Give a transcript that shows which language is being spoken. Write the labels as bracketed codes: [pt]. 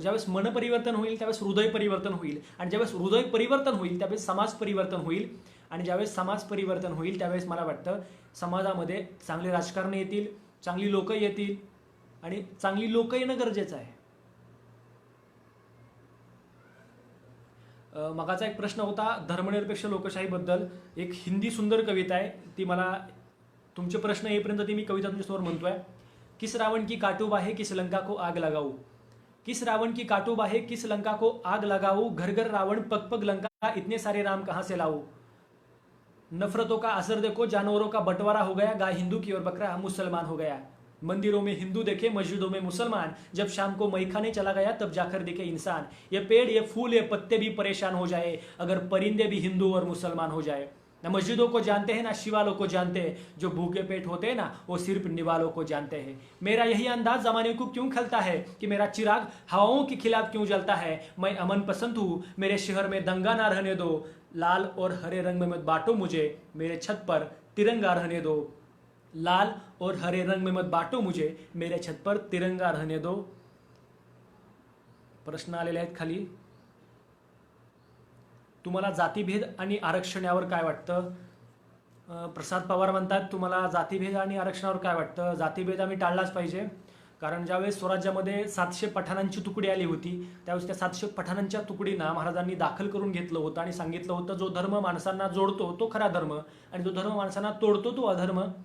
[mr] ज्यावेळेस मनपरिवर्तन होईल त्यावेळेस हृदय परिवर्तन होईल, आणि ज्यावेळेस हृदय परिवर्तन होईल त्यावेळेस समाज परिवर्तन होईल, आणि ज्यावेळेस समाज परिवर्तन होईल त्यावेळेस मला वाटतं समाजामध्ये चांगले राजकारण येतील, चांगली लोक येतील, आणि चांगली लोक येणं गरजेचं आहे. मगाचा एक प्रश्न होता धर्मनिरपेक्ष लोकशाहीबद्दल. एक हिंदी सुंदर कविता आहे, ती मला तुमचे प्रश्न येईपर्यंत ती मी कविता तुमच्यासमोर म्हणतोय. [hi] किस रावण की काटूबा है किस लंका को आग लगाऊ, किस रावण की काटूबा है किस लंका को आग लगाऊ, घर घर रावण पग पग लंका, इतने सारे राम कहाँ से लाऊं. नफरतों का असर देखो, जानवरों का बंटवारा हो गया, गाय हिंदू की और बकरा मुसलमान हो गया. मंदिरों में हिंदू देखे, मस्जिदों में मुसलमान, जब शाम को मई खाने चला गया तब जाकर दिखे इंसान. ये पेड़ ये फूल ये पत्ते भी परेशान हो जाए, अगर परिंदे भी हिंदू और मुसलमान हो जाए. ना मस्जिदों को जानते हैं ना शिवालों को जानते हैं, जो भूखे पेट होते हैं ना वो सिर्फ निवालों को जानते हैं. मेरा यही अंदाज जमाने को क्यों खलता है कि मेरा चिराग हवाओं के खिलाफ क्यों जलता है. मैं अमन पसंद हूँ, मेरे शहर में दंगा ना रहने दो, लाल और हरे रंग में मत बांटो मुझे, मेरे छत पर तिरंगा रहने दो. लाल और हरे रंग में मत बांटो मुझे, मेरे छत पर तिरंगा रहने दो. [mr] प्रश्न आलेले आहेत खाली. तुम्हाला जातीभेद आणि आरक्षण यावर काय वाटतं. प्रसाद पवार म्हणतात, तुम्हाला जातीभेद आणि आरक्षणावर काय वाटतं. जातीभेद आम्ही टाळलाच पाहिजे, कारण ज्यावेळेस स्वराज्यामध्ये 700 पठाणांची तुकडी आली होती त्यावेळेस त्या 700 पठाणांच्या तुकडींना महाराजांनी दाखल करून घेतलं होतं आणि सांगितलं होतं, जो धर्म माणसांना जोडतो तो खरा धर्म आणि जो धर्म माणसांना तोडतो तो अधर्म.